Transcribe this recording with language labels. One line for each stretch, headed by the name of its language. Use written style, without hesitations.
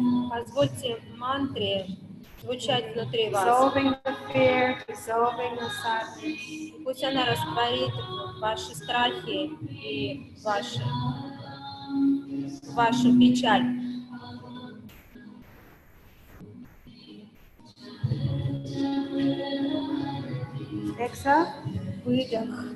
Russian: Позвольте мантре звучать внутри вас.
English: dissolving the fear, dissolving the sadness.
Russian: Пусть она растворит ваши страхи и вашу печаль.
English: Exhale,
Russian: Выдох,